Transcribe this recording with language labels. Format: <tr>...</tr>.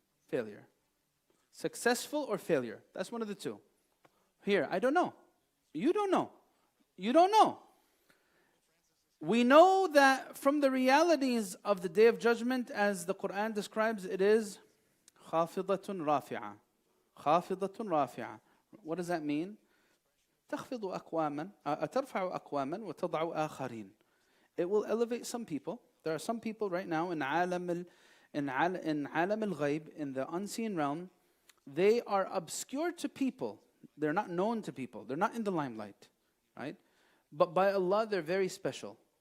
<en>Failure. Successful or failure. That's one of the two. Here, I don't know. You don't know. You don't know. We know that from the realities of the Day of Judgment, as the Quran describes, it is</en> <ar>خافضة رافعة. خافضة رافعة.</ar> <en>What does that mean?</en> <ar>تخفض أقواما ترفع أقواما وتضع آخرين.</ar> <en>It will elevate some people. There are some people right now in</en> <ar>عالم الغيب,</ar> <en>in the unseen realm. They are obscure to people. They're not known to people. They're not in the limelight, right? But by Allah, they're very special.</en>